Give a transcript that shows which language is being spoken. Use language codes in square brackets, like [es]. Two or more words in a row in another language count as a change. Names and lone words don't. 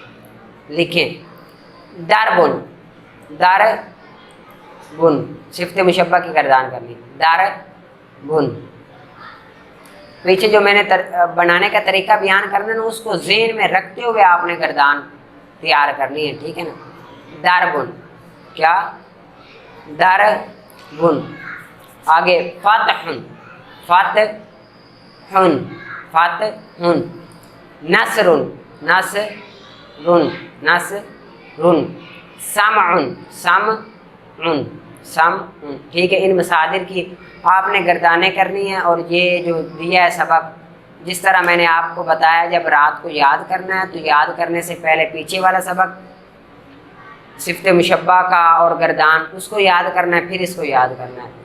[ur] لکھیں [ar] دربن، دربن [ur] صفت مشبہ کی گردان کرنی، دربن۔ پیچھے جو میں نے بنانے کا طریقہ بیان کرنا ہے اس کو ذہن میں رکھتے ہوئے آپ نے گردان تیار کرنی ہے، ٹھیک ہے نا۔ دربن، کیا؟ دربن۔ [ar] آگے فتحن، فتحن، فتحن، نصرن، نصرن، نصرن، سمعن، سمعن، [ur] سم ٹھیک ہے. ان مصادر کی آپ نے گردانیں کرنی ہیں. اور یہ جو دیا ہے سبق، جس طرح میں نے آپ کو بتایا، جب رات کو یاد کرنا ہے تو یاد کرنے سے پہلے پیچھے والا سبق صفت مشبہ کا اور گردان اس کو یاد کرنا ہے، پھر اس کو یاد کرنا ہے.